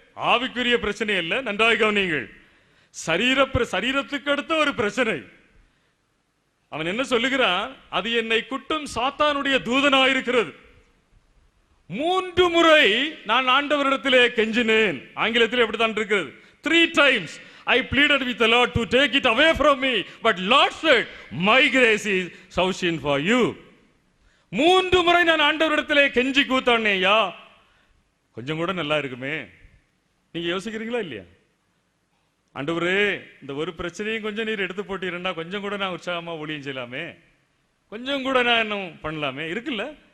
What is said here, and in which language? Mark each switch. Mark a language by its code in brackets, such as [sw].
[ta] ஆவிக்குரிய பிரச்சனை அல்ல, நன்றாய் கவனியுங்கள். சரீரத்துக்கு அடுத்த ஒரு பிரச்சனை. அவன் என்ன சொல்லுகிறான்? அது என்னை குட்டும் சாத்தானுடைய தூதனாயிருக்கிறது. 3 முறை நான் ஆண்டவரிடத்திலே கெஞ்சினேன். ஆங்கிலத்தில் எப்படித்தான் இருக்கிறது? [en] 3 times I pleaded with the Lord to take it away from me, but Lord said, my grace is sufficient for you. [ta] 3 முறை நான் ஆண்டவரிடத்திலே கெஞ்சி கூத்தானேயா. கொஞ்சம் கூட நல்லா இருக்குமே. நீங்க யோசிக்கிறீங்களா இல்லையா? ஆண்டவரே, இந்த ஒரு பிரச்சனையும் கொஞ்சம் நீர் எடுத்து போட்டீங்கன்னா கொஞ்சம் கூட நான் உற்சாகமா ஊழியம் செய்யலாமே, கொஞ்சம் கூட நான் இன்னும் பண்ணலாமே. இருக்குல்ல?